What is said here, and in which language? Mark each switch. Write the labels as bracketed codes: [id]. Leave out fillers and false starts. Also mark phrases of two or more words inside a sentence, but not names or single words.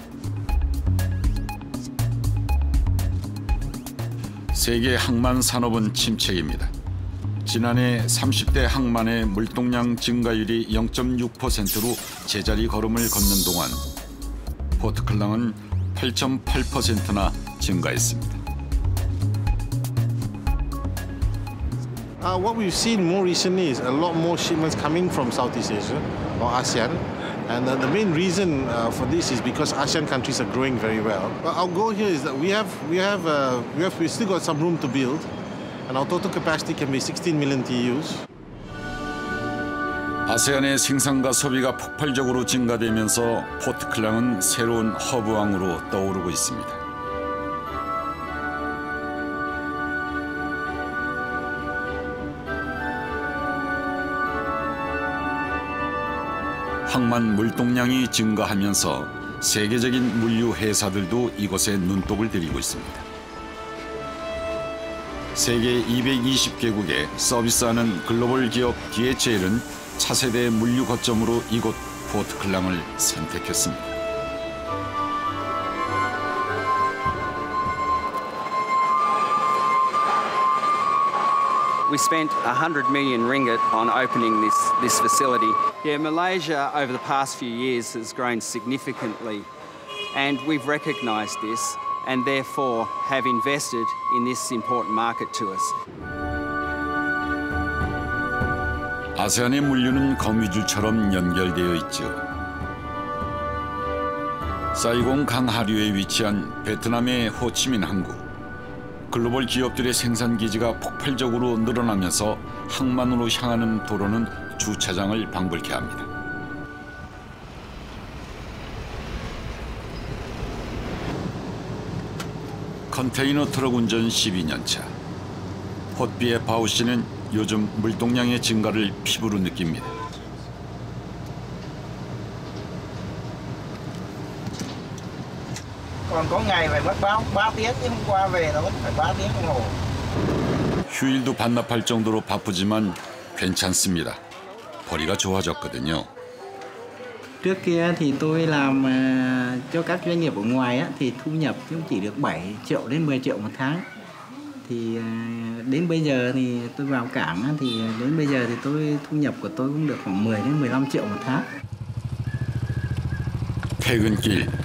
[ko] 세계 항만 산업은 침체입니다. 지난해 30대 항만의 물동량 증가율이 0.6%로 제자리 걸음을 걷는 동안 포트 클랑은 8.8%나 증가했습니다. [en] What we've seen more recently is a lot more shipments coming from Southeast Asia or ASEAN. And the main reason for this is because ASEAN countries are growing very well. But our goal here is that we still got some room to build, and our total capacity can be 16 million TEUs. [ko] 아세안의 생산과 소비가 폭발적으로 증가되면서 포트 클랑은 새로운 허브왕으로 떠오르고 있습니다. 항만 물동량이 증가하면서 세계적인 물류 회사들도 이곳에 눈독을 들이고 있습니다. 세계 220개국에 서비스하는 글로벌 기업 DHL은 차세대 물류 거점으로 이곳 포트 클랑을 선택했습니다. [en] We spent 100 million ringgit on opening this facility. Yeah, Malaysia over the past few years has grown significantly, and we've recognised this and therefore have invested in this important market to us. [ko] 아세안의 물류는 거미줄처럼 연결되어 있죠. 사이공 강하류에 위치한 베트남의 호치민 항구. 글로벌 기업들의 생산 기지가 폭발적으로 늘어나면서 항만으로 향하는 도로는 주차장을 방불케 합니다. 컨테이너 트럭 운전 12년 차. 폿비의 바우 씨는 요즘 물동량의 증가를 피부로 느낍니다. [vi] Còn có ngày phải mất 3 tiếng, nhưng hôm qua về nó vẫn phải 3 tiếng đồng hồ. [ko] 휴일도 반납할 정도로 바쁘지만 괜찮습니다. 벌이가 좋아졌거든요. [vi] Trước kia thì tôi làm cho các doanh nghiệp ở ngoài á, thì thu nhập cũng chỉ được 7 triệu đến 10 triệu một tháng. Thì đến bây giờ thì tôi vào cảng á, thì đến bây giờ thì thu nhập của tôi cũng được khoảng 10 đến 15 triệu một tháng. [ko] 퇴근길.